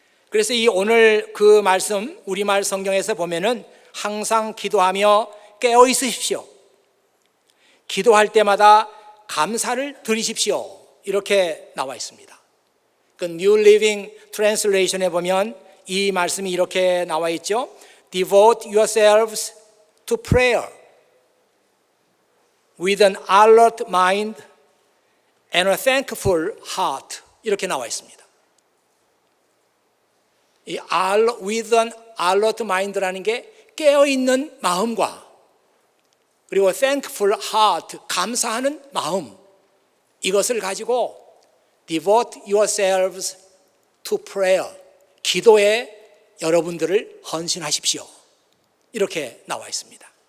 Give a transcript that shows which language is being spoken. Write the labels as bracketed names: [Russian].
[Korean] 그래서 이 오늘 그 말씀, 우리말 성경에서 보면은 항상 기도하며 깨어 있으십시오, 기도할 때마다 감사를 드리십시오, 이렇게 나와 있습니다. 그 New Living Translation에 보면 이 말씀이 이렇게 나와 있죠. [English] Devote yourselves to prayer with an alert mind and a thankful heart, [Korean] 이렇게 나와 있습니다. 이 [English] with an alert mind [Korean] 라는 게 깨어있는 마음과, 그리고 [English] thankful heart, [Korean] 감사하는 마음, 이것을 가지고 [English] Devote yourselves to prayer, [Korean] 기도에 여러분들을 헌신하십시오, 이렇게 나와 있습니다.